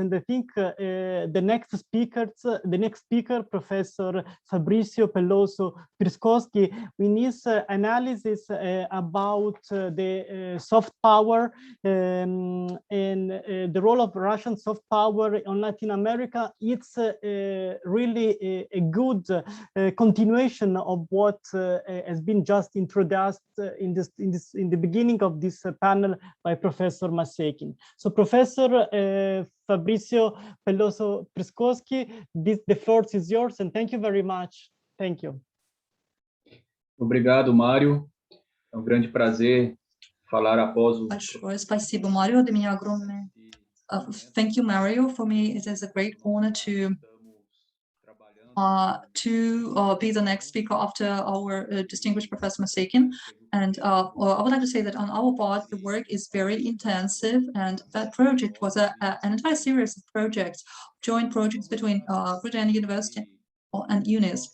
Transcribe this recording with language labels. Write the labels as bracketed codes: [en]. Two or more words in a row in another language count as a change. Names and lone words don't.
[en] And I think the next speaker, Professor Fabrizio Peloso Priscoschi, in his analysis about the soft power and the role of Russian soft power on Latin America, it's really a good continuation of what has been just introduced in the beginning of this panel by Professor Masekin. So Professor Fabrizio Peloso Priscoschi, the floor is yours, and thank you very much. Thank you. [pt] Obrigado, Mário. É grande prazer falar após o... [ru] Спасибо, Марио. Для меня огромное... [en] Thank you, Mario. For me, it is a great honor to be the next speaker after our distinguished Professor Masekin. And I would like to say that on our part, the work is very intensive, and that project was an entire series of projects, joint projects between RUDN University and Unis.